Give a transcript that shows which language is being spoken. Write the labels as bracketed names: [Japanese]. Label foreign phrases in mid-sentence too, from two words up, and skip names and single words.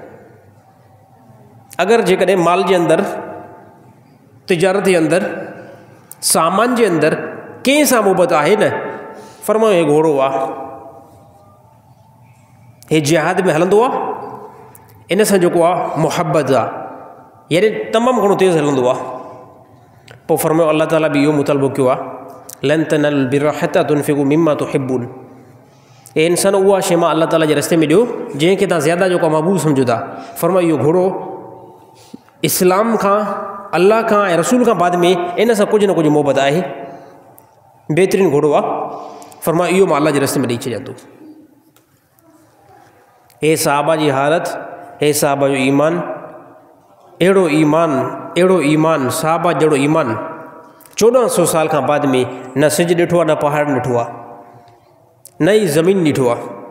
[Sindhi] अगरि जेकॾहिं माल जे अंदरि, तिजारत जे अंदरि, सामान जे अंदरि कंहिं सां मोहबत आहे न, फ़रमायो हे घोड़ो आहे, हे जिहाद में हलंदो आहे, इन सां जेको आहे मुहबत आहे, यानी तमामु घणो तेज़ हलंदो आहे। पोइ फ़रमायो अल्लाह ताला बि इहो मुतालबो कयो आहे, [Arabic] لن تنالوا البر حتى تنفقوا مما تحبون, [Sindhi] ए इंसान उहा शइ मां अल्लाह ताला जे रस्ते में ॾियो जंहिंखे तव्हां ज़्यादा जेको महबूब सम्झो था। फ़रमायो इहो घोड़ो इस्लाम खां, अल्लाह खां ऐं रसूल खां बाद में इन सां कुझु न कुझु मोहबत आहे, बहितरीनु घोड़ो आहे। फ़रमायो इहो मां अल्लाह जे रस्ते में ॾेई छॾियां थो। हे साहबा जी हालत, हे साहबा जो ईमान, अहिड़ो ईमान साहबा जहिड़ो ईमान 1400 साल खां बाद में न सिज ॾिठो आहे, न पहाड़ ॾिठो आहे, न ई ज़मीन ॾिठो आहे।